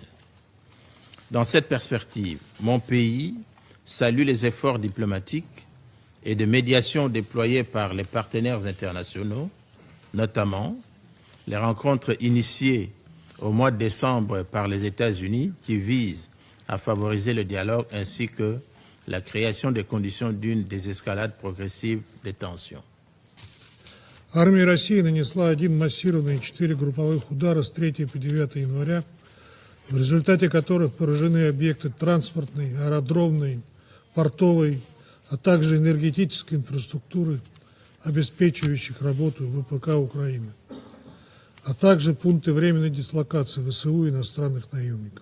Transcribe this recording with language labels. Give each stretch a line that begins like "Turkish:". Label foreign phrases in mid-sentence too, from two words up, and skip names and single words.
French: Dans cette perspective, mon pays salue les efforts diplomatiques et de médiation déployés par les partenaires internationaux, notamment les rencontres initiées au mois de décembre par les États-Unis qui visent à favoriser le dialogue ainsi que la création des conditions d'une désescalade progressive des tensions.
Russian: Армия России нанесла 1 массированный и 4 групповых удара с 3 по 9 января, в результате которых поражены объекты транспортной, аэродромной, портовой, а также энергетической инфраструктуры, обеспечивающих работу ВПК Украины, а также пункты временной дислокации ВСУ и иностранных наемников.